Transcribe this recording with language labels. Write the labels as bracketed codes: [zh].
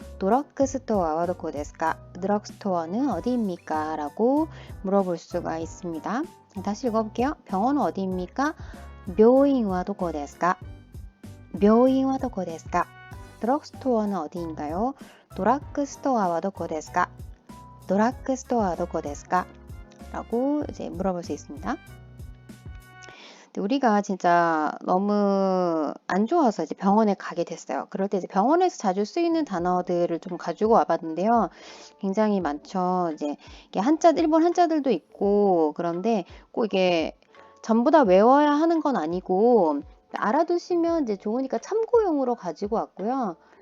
[ja] 드럭스토어와 도코ですか? [ko] 드럭스토어는 어디입니까? 라고 물어볼 수가 있습니다. 다시 읽어볼게요. 병원은 어디입니까? [ja] 病院は どこですか? 病院はどこですか? [ko] 드럭스토어는 어디인가요? [ja] 드럭스토어와 どこですか?드럭스토어와 どこですか? [ko] 라고 이제 물어볼 수 있습니다. 우리가 진짜 너무 안 좋아서 이제 병원에 가게 됐어요. 그럴 때 이제 병원에서 자주 쓰이는 단어들을 좀 가지고 와봤는데요. 굉장히 많죠. 이제 이게 일본 한자들도 있고 그런데 꼭 이게 전부 다 외워야 하는 건 아니고 알아두시면 이제 좋으니까 참고용으로 가지고 왔고요.